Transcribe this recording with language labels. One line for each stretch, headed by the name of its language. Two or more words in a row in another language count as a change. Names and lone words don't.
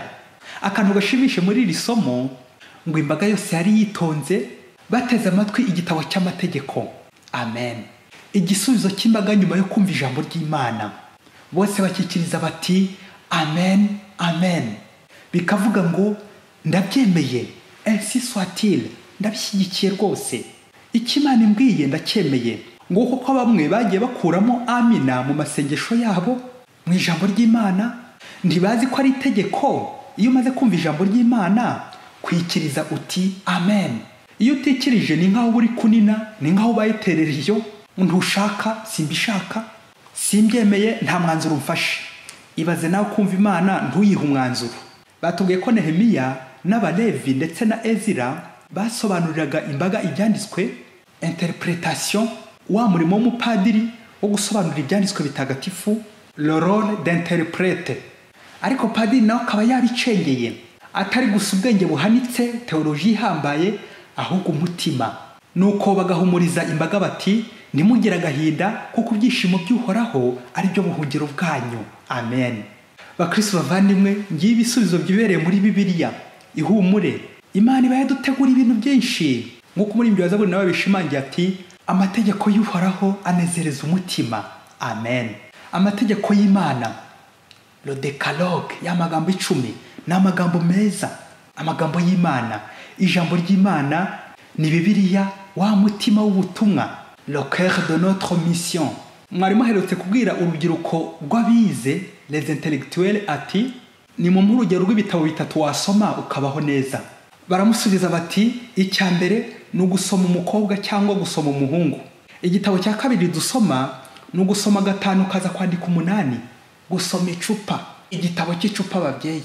Kinyarwanda: Akantu gashimishe muri iri somo, ngo imbaga yose yari yitonze bateze amatwi igitabo cy'amategeko. Amen. Igisubizo cy'imbaga nyuma yo kumva ijambo ry'Imana, bose bakikiriza bati amen, amen. Bikavuga ngo ndabyemeye,
French: ainsi soit-il,
Kinyarwanda: ndabishyigikiye rwose. Icyo Imana imbwiye ndacyemeye. Nguko ko bamwe bagiye bakuramo amina mu masengesho yabo mu ijambo ry'Imana, ntibazi ko ari itegeko iyo umaze kumva ijambo ry'Imana kwikiriza uti amen. Iyo utikirije ni nkaho uri kunina, ni nkaho bayiterera iyo ntushaka, simbishaka, simbyemeye, nta mwanzuro mfashe. Ibaze nawe kumva Imana ntuyihe umwanzuro. Batubwiye ko Nehemiya n'Abalevi ndetse na Ezira basobanuriraga imbaga ibyanditswe, interpretation, wa murimo w'umupadiri wo gusobanurira ibyanditswe bitagatifu,
French: le rôle d'interprète.
Kinyarwanda: Ariko padiri nawe akaba yabicengeye, atari gusa ubwenge buhanitse, teoloji ihambaye, ahubwo umutima. Nuko bagahumuriza imbaga bati ntimugire agahinda, kuko ibyishimo by'Uhoraho ari byo buhungiro bwanyu. Amen. Bakristo bavandimwe, ngiye ibisubizo byibereye muri Bibiliya. Ihumure, Imana iba yadutegura ibintu byinshi nk'uko umuririmbyi wa Zaburi nawe bishimangiye ati amategeko y'Uhoraho anezereza umutima. Amen. Amategeko y'Imana,
French: le decalogue,
Kinyarwanda: y'amagambo 10 ni amagambo meza, amagambo y'Imana. Ijambo ry'Imana ni Bibiliya, wa mutima w'ubutumwa,
French: le cœur de notre mission.
Kinyarwanda: Mwarimu aherutse kubwira urubyiruko rw'abize,
French: les intellectuels,
Kinyarwanda: ati ni mu urugero rw'ibitabo 3 wasoma ukabaho neza. Baramusubiza bati icya mbere ni ugusoma umukobwa cyangwa gusoma umuhungu. Igitabo cya kabiri dusoma ni ugusoma 5 ukaza kwandika 8, gusoma icupa, igitabo cy'icupa babyeyi.